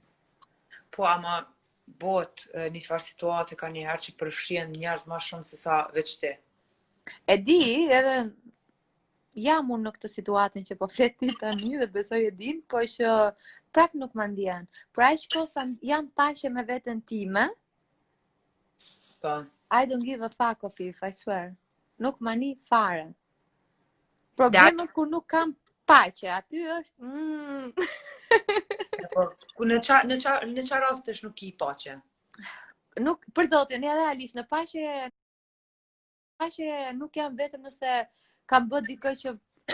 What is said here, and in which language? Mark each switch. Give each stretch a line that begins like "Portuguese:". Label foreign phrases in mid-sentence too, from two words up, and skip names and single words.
Albanian: po ama bot një farë situate ka një herë që përfshien njerëz ma shumë se sa veç ti. E di, edhe jam unë në këtë situatën që po flet ti tani dhe besoj e din, po që prap nuk ma ndjen. Por aq kohë sa jam paqe me veten time, Po.
English: I don't give a fuck of if, I swear.
Albanian: Nuk ma ni fare. Problemi është kur nuk kam paqe, aty është Po, ku në qa rastesh nuk ki paqe? nuk, për zotin, ja realisht, në paqe nuk jam vetëm nëse kam bë dikë që